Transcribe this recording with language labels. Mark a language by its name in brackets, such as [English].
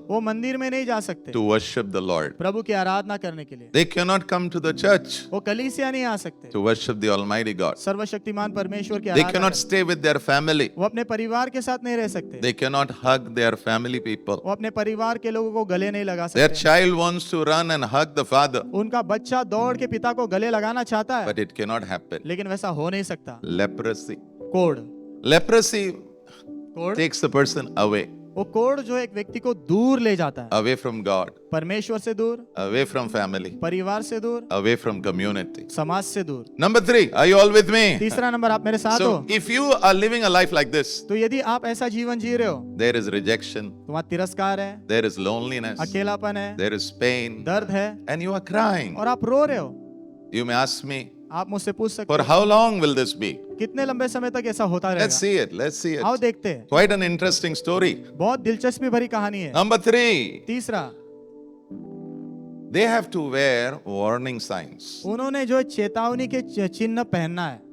[Hindi] वो मंदिर में नहीं जा सकते [English] to worship the Lord. [Hindi] प्रभु की आराधना करने के लिए। [English] They cannot come to the church [Hindi] वो कलीसिया नहीं आ सकते [English] to worship the Almighty God. [Hindi] सर्वशक्तिमान परमेश्वर की [English] They [Hindi] आराधना [English] cannot [Hindi] करने। [English] stay with their family. [Hindi] वो अपने परिवार के साथ नहीं रह सकते, [English] They cannot hug their family people. [Hindi] वो अपने परिवार के लोगों को गले नहीं लगा [English] Their [Hindi] सकते। [English] child wants to run and hug the father, [Hindi] उनका बच्चा दौड़ के पिता को गले लगाना चाहता है, [English] but it cannot happen. [Hindi] लेकिन वैसा हो नहीं सकता। [English] Leprosy. [Hindi] Code [English] Leprosy [Hindi] code [English] takes the person away, [Hindi] वो कोड जो एक व्यक्ति को दूर ले जाता है, [English] away from God, [Hindi] परमेश्वर से दूर, [English] away from family, [Hindi] परिवार से दूर, [English] away from community. [Hindi] समाज से दूर। [English] Number 3, are you all with me? [Hindi] तीसरा नंबर, आप मेरे साथ [English] So, [Hindi] हो। [English] if you are living a life like this, [Hindi] तो यदि आप ऐसा जीवन जी रहे हो, [English] there is rejection, [Hindi] तो वहाँ तिरस्कार है, [English] there is loneliness, [Hindi] अकेलापन है, [English] there is pain, [Hindi] दर्द है, [English] and you are crying. [Hindi] और आप रो रहे हो। [English] You may ask me, [Hindi] आप मुझसे पूछ सकते [English] for [Hindi] हो [English] how long will this be? [Hindi] कितने लंबे समय तक ऐसा होता [English] Let's [Hindi] रहेगा? [English] see it. Let's see it. [Hindi] आओ देखते हैं। [English] Quite an interesting story. [Hindi] बहुत दिलचस्पी भरी कहानी है। [English] Number 3, [Hindi] तीसरा, [English] they have to wear warning signs. [Hindi] उन्होंने जो चेतावनी के चिन्ह पहनना है।